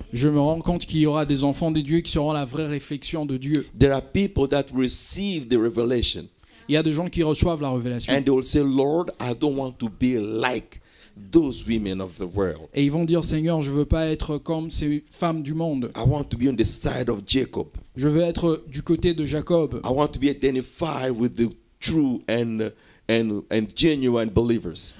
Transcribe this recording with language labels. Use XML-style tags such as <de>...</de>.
<fr>je me rends compte qu'il y aura des enfants de Dieu qui seront la vraie réflexion de Dieu.</fr> <en>There are people that receive the revelation</en> <fr>Il y a des gens qui reçoivent la révélation.</fr> <en>and they will say, Lord, I don't want to be like those women of the world.</en> <fr>Et ils vont dire, Seigneur, je ne veux pas être comme ces femmes du monde.</fr> <en>I want to be on the side of Jacob.</en> <fr>Je veux être du côté de Jacob.</fr> <en>I want to be identified with the true and genuine believers.</en>